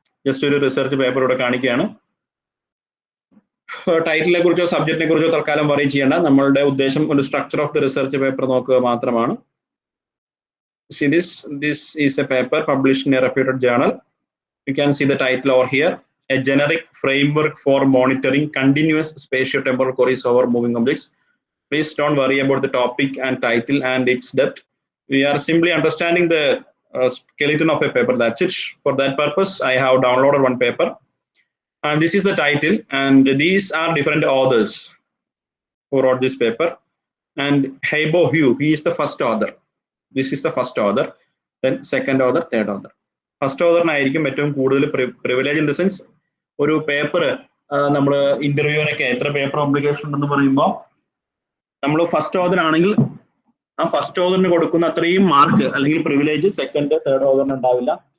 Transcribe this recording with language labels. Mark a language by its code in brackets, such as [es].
[ml] Just ഒരു research paper ഇവിടെ കാണിക്കുകയാണ്. ടൈറ്റിലിനെ കുറിച്ചോ സബ്ജക്റ്റിനെ കുറിച്ചോ തൽക്കാലം പറയും ചെയ്യേണ്ട. നമ്മളുടെ ഉദ്ദേശം ഒരു structure of the research paper നോക്കുക മാത്രമാണ്. [en] See this is a paper published in a reputed journal. You can see the title over here, a generic framework for monitoring continuous spatiotemporal queries over moving objects. Please don't worry about the topic and title and its depth. We are simply understanding the skeleton of a paper, that's it. For that purpose I have downloaded one paper and this is the title, and these are different authors who wrote this paper. And Heibo Hu, he is the first author. This is the first author, then second author, third author. [ml] First author ആയിരിക്കും ഏറ്റവും കൂടുതൽ privilege in the sense. ഒരു paper നമ്മൾ ഇന്റർവ്യൂവിനൊക്കെ എത്ര paper publication ഉണ്ടെന്ന് പറയുമ്പോൾ നമ്മൾ first author ആണെങ്കിൽ ആ ഫസ്റ്റ് ഓതറിന് കൊടുക്കുന്ന അത്രയും മാർക്ക് അല്ലെങ്കിൽ പ്രിവിലേജ് സെക്കൻഡ് തേർഡ് ഓതറിന് ഉണ്ടാവില്ല.